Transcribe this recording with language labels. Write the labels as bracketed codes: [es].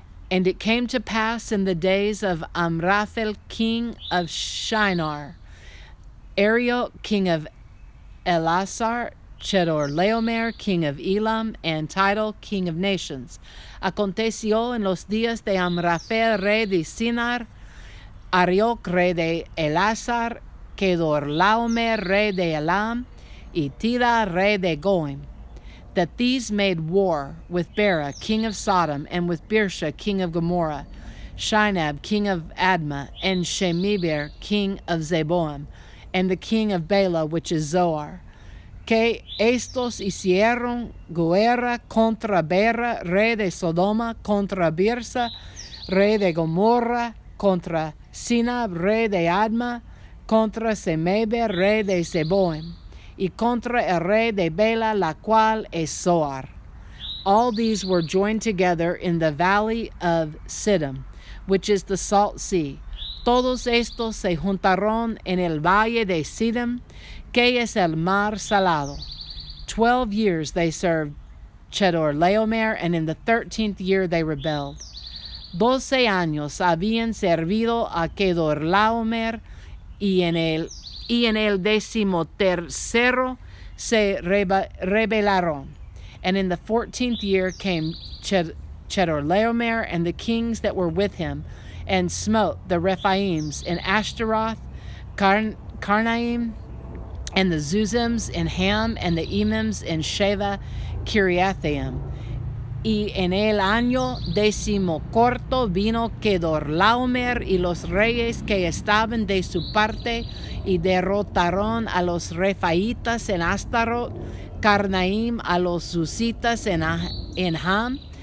[en] And it came to pass in the days of Amraphel king of Shinar, Arioch king of Elasar, Chedorlaomer king of Elam, and Tidal king of nations. [es] Aconteció en los días de Amraphel rey de Sinar, Arioch rey de Elasar, Chedorlaomer rey de Elam, y Tidal rey de Goim. [en] that these made war with Bera, king of Sodom, and with Birsha, king of Gomorrah, Shinab, king of Admah, and Shemiber, king of Zeboim, and the king of Bela, which is Zoar. [es] Que estos hicieron guerra contra Bera, rey de Sodoma, contra Birsa, rey de Gomorra, contra Sinab, rey de Adma, contra Semebe, rey de Zeboim, y contra el rey de Bela, la cual es Zoar. [en] All these were joined together in the valley of Siddim, which is the salt sea. [es] Todos estos se juntaron en el valle de Siddim, que es el mar salado. [en] 12 years they served Chedorlaomer, and in the 13th year they rebelled. [es] 12 años habían servido a Kedorlaomer, y en el 13º se rebelaron. [en] And in the 14th year came Chedorlaomer and the kings that were with him, and smote the Rephaims in Ashtaroth, Karnaim, and the Zuzims in Ham, and the Emims in Sheva, Kiriathaim. [es] Y en el año 14 vino Kedorlaomer y los reyes que estaban de su parte, y derrotaron a los Rephaitas en Astarot, Karnaim a los Zuzitas en Ham,